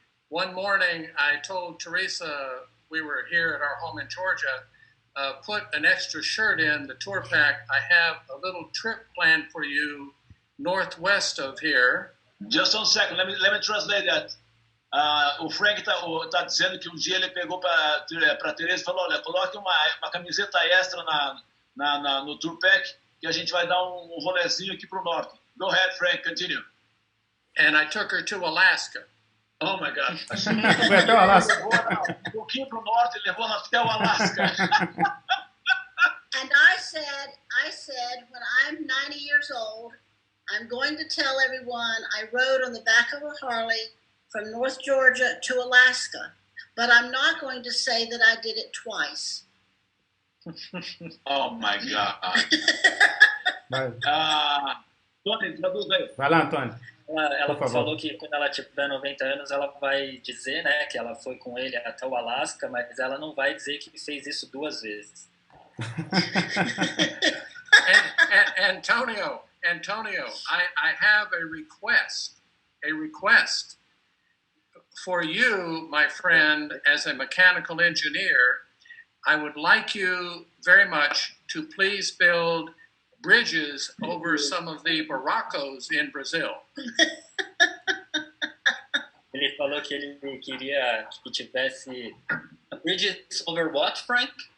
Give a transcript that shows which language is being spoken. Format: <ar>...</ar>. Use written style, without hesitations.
<en>One morning, I told Teresa, we were here at our home in Georgia, put an extra shirt in the tour pack. I have a little trip planned for you northwest of here. Just one second, let me translate that.</en> <pt>O Frank tá dizendo que um dia ele pegou para Teresa e falou, olha, coloque uma camiseta extra no tour pack que a gente vai dar um rolezinho aqui pro norte.</pt> <en>Go ahead, Frank, continue. And I took her to Alaska. Oh my God.</en> <pt>Foi até o Alasca. Um pouquinho pro norte e levou ela até o Alasca.</pt> <en>And I said, when I'm 90 years old, I'm going to tell everyone I rode on the back of a Harley from North Georgia to Alaska, but I'm not going to say that I did it twice. Oh my God.</en> <pt>Antônio, traduz aí. Vai lá, Antônio. Ela falou que quando ela tiver 90 anos, ela vai dizer, né, que ela foi com ele até o Alasca, mas ela não vai dizer que fez isso 2 vezes.</pt> <en>Antonio, I have a request for you, my friend, as a mechanical engineer. I would like you very much to please build bridges over some of the barracos in Brazil.</en> <pt>Ele falou que ele queria que tivesse</pt> <en>bridges over what, Frank?</en>